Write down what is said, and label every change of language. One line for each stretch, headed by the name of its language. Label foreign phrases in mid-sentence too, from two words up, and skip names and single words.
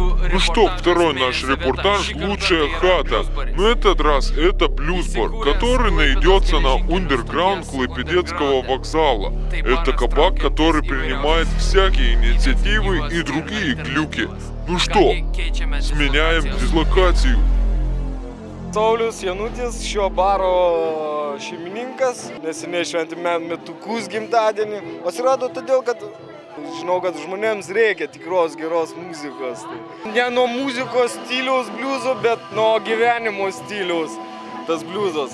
Russian: Ну что, второй наш репортаж «Лучшая хата». Но этот раз это блюз-бар, который найдется на Underground Клайпедецкого вокзала. Это кабак, который принимает всякие инициативы и другие глюки. Ну что, сменяем дислокацию.
Lithuanian: Saulius Janutis, šio baro šeimininkas, neseniai šventėme metukus gimtadienį. Atsirado todėl, kad žinau, kad žmonėms reikia tikros geros muzikos. Ne nuo muzikos stiliaus bliuzo, bet nuo gyvenimo stiliaus tas bliuzas.